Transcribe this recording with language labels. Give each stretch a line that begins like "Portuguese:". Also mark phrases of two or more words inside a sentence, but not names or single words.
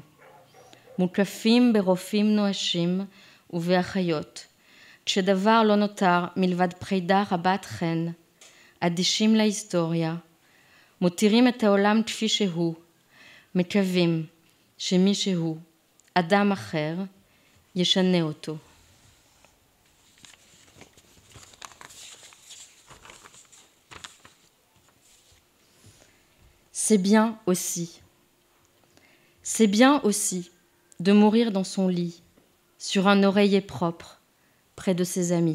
Hebrew: מוקפים ברופאים נואשים ובאחיות, כשדבר לא נותר מלבד פרידה רבת חן, אדישים להיסטוריה, מותירים את העולם כפי שהוא, מקווים שמישהו, אדם אחר, ישנה אותו.
French: C'est bien aussi. C'est bien aussi de mourir dans son lit, sur un oreiller propre, près de ses amis.